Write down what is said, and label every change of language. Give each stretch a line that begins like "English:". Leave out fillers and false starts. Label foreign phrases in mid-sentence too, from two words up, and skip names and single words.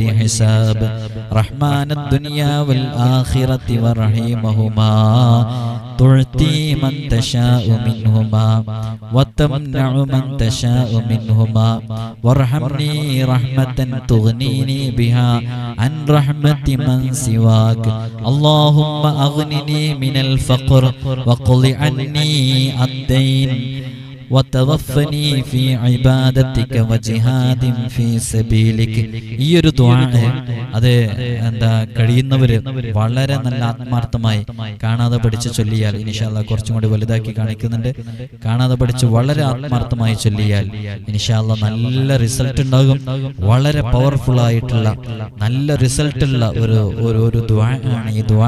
Arabic: حساب رحمن الدنيا والآخرة ورحيمهما تعطي من تشاء منهما وتمنع من تشاء منهما وارحمني رحمة تغنيني بها عن رحمة من سواك اللهم أغنني من الفقر وقض عني الدين وتوفني في عبادتك وجهاد في سبيلك.
Malayalam: ഈ ഒരു ദുആ അത് കഴിയുന്നവര് വളരെ നല്ല ആത്മാർത്ഥമായി കാണാതെ പഠിച്ച് ചൊല്ലിയാൽ,
Arabic: إن شاء الله
Malayalam: കുറച്ചും കൂടി വലുതാക്കി കാണിക്കുന്നുണ്ട്, കാണാതെ പഠിച്ച് വളരെ ആത്മാർത്ഥമായി ചൊല്ലിയാൽ
Arabic: إن شاء الله
Malayalam: നല്ല റിസൾട്ട് ഉണ്ടാകും. വളരെ പവർഫുൾ ആയിട്ടുള്ള നല്ല റിസൾട്ട് ഉള്ള ഒരു ദുആ ആണ് ഈ ദുആ.